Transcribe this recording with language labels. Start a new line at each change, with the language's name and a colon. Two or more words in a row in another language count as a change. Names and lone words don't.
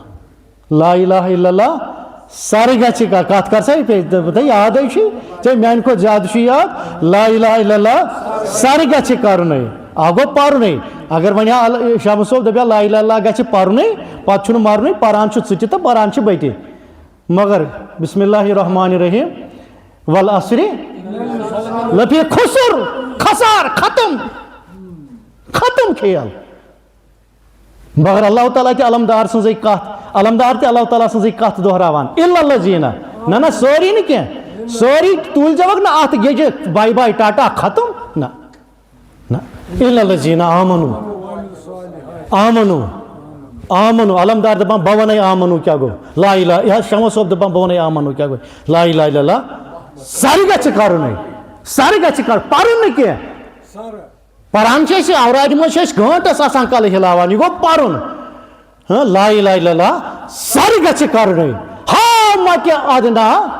Arabic: لا الہ الا اللہ
Kashmiri: سر گژھِ کتھ کر سا یادے چھُے ژےٚ میانہِ کھۄتہٕ زیادٕ چھُ یاد.
Arabic: لا الہ الا اللہ
Kashmiri: سر گژھِ کرنُے, اکھ گوٚو پرنُے. اگر وۄنۍ ہا شامہٕ صٲب دپیا
Arabic: لا الہ اللہ
Kashmiri: گژھِ پرنُے پتہٕ چھُنہٕ مرنُے, پران چھُ ژٕ تہِ تہٕ پران چھِ بہٕ تہِ.
Arabic: مگر بسم اللہ الرحمن الرحیم والعصر لفی خسر, خسار,
Kashmiri: ختم, ختم کھیل. مگر اللہ تعالیٰ تہِ علمدار سٕنٛزٕے کتھ, علمدار تہِ اللہ تعالیٰ سٕنٛزٕے کتھ دہراوان.
Arabic: الا الذین,
Kashmiri: نہ سٲری نہٕ کینٛہہ, سٲری تُلۍزیوکھ نہٕ اتھ گیجہِ باے باے ٹاٹا ختم, نہ نہ
Arabic: الا الذین آمنو, آمنو, آمنو.
Kashmiri: علمدار دپان بہٕ ونے آمنو کیٛاہ گوٚو,
Arabic: لا الہ,
Kashmiri: یہ شمع صٲب دپان بہٕ ونے آمنو کیٛاہ گوٚو,
Arabic: لا الہ الا اللہ
Kashmiri: سر گژھِ کرنُے, سر گژھِ کرُن, پرُن نہٕ کینٛہہ. پران چھِ أسۍ اورادِ منٛز چھِ أسۍ گٲنٛٹس آسان کلہٕ ہلاوان, یہ گوٚو پرُن.
Arabic: لا الہ الا اللہ
Kashmiri: سر گژھِ کرنُے, ہا متہِ ادنا.